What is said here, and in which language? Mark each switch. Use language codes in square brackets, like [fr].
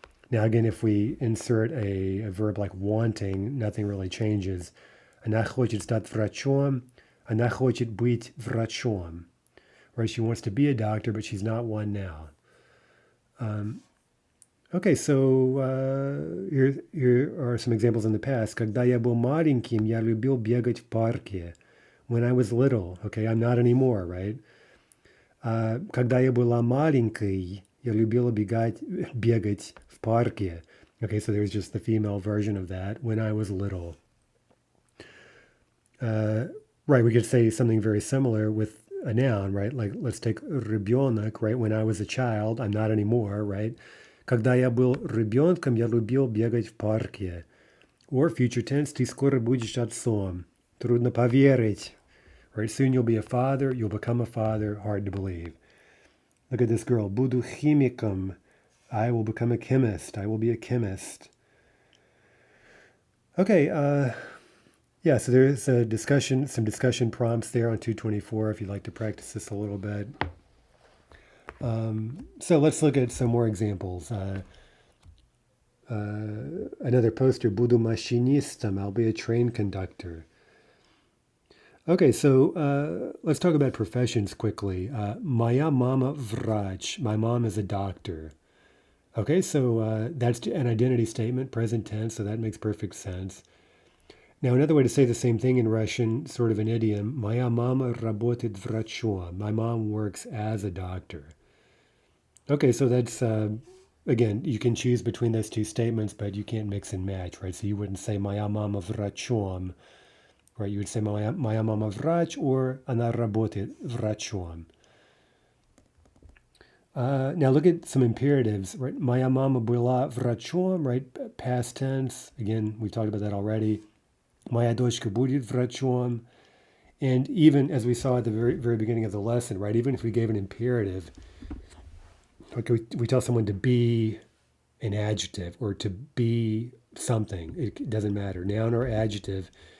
[en] Now, again, if we insert a verb like wanting, nothing really changes. [ru] Она хочет стать врачом. Она хочет быть врачом. Right? [en] She wants to be a doctor, but she's not one now. Okay, so here are some examples in the past. [ru] Когда я был маленьким, я любил бегать в парке. [en] When I was little, okay, I'm not anymore, right? [ru] Когда я была маленькой, я любила бегать в парке. [en] Okay, so there's just the female version of that. When I was little. Right, we could say something very similar with a noun, right? Like, let's take ребенок, right? When I was a child, I'm not anymore, right? [ru] Когда я был ребенком, я любил бегать в парке. [en] Or future tense, [ru] ты скоро будешь отцом. Трудно поверить. Right? [en] Soon you'll be a father, you'll become a father, hard to believe. Look at this girl. [ru] Буду химиком. [en] I will become a chemist. I will be a chemist. Okay, yeah, so there's some discussion prompts there on 224 if you'd like to practice this a little bit. So let's look at some more examples. Another poster, [ru] буду машинистом, [en] I'll be a train conductor. Okay, so let's talk about professions quickly. [ru] Моя мама врач, [en] my mom is a doctor. Okay, so that's an identity statement, present tense, so that makes perfect sense. Now, another way to say the same thing in Russian, sort of an idiom, [ru] моя мама работает врачом. [en] My mom works as a doctor. Okay, so that's, again, you can choose between those two statements, but you can't mix and match, right? So you wouldn't say [ru] моя мама врачом, [en] right? You would say [ru] моя мама врач [en] or [ru] она работает врачом. [en] Now look at some imperatives, right? [ru] Моя мама была врачом, right? [en] Past tense. Again, we talked about that already. [ru] Моя дочка будет врачом. [en] And even as we saw at the very beginning of the lesson, right? Even if we gave an imperative, like we tell someone to be an adjective or to be something, it doesn't matter, noun or adjective.